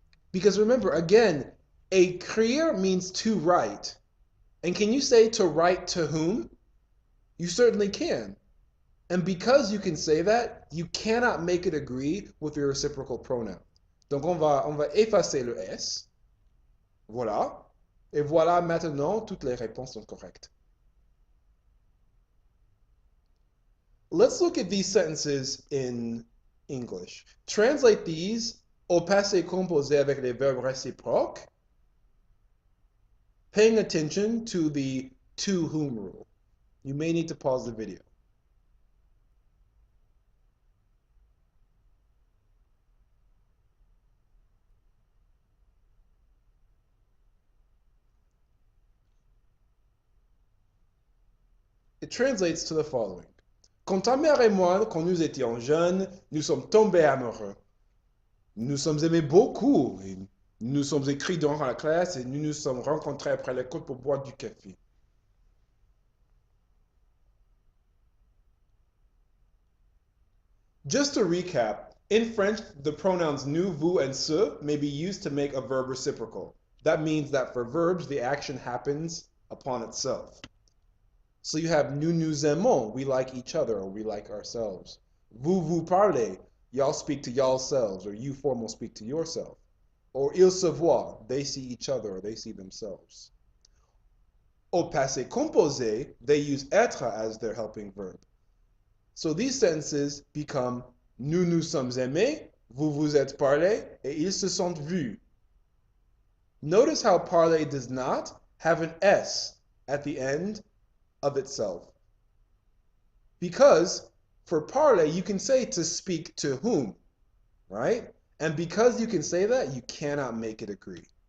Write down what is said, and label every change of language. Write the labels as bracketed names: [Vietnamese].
[English] Because remember, again, écrire means to write. And can you say to write to whom? You certainly can. And because you can say that, you cannot make it agree with your reciprocal pronoun. [French] Donc on va effacer le S. Voilà. Et voilà, maintenant, toutes les réponses sont correctes. [English] Let's look at these sentences in English. Translate these [French] au passé composé avec les verbes réciproques, [English] paying attention to the to whom rule. You may need to pause the video. It translates to the following. [French] Quand ta mère et moi, quand nous étions jeunes, nous sommes tombés amoureux. Nous nous sommes aimés beaucoup. Et nous nous sommes écrits durant la classe et nous nous sommes rencontrés après l'école pour boire du café. [English] Just to recap, in French, the pronouns nous, vous, and ce may be used to make a verb reciprocal. That means that for verbs, the action happens upon itself. So you have [French] nous nous aimons, [English] we like each other or we like ourselves. [French] Vous vous parlez, [English] y'all speak to y'all selves or you form will speak to yourself. Or [French] ils se voient, [English] they see each other or they see themselves. Au passé composé, they use être as their helping verb. So these sentences become [French] nous nous sommes aimés, vous vous êtes parlé, et ils se sont vus. [English] Notice how parler does not have an S at the end of itself. Because for parler, you can say to speak to whom, right? And because you can say that, you cannot make it agree.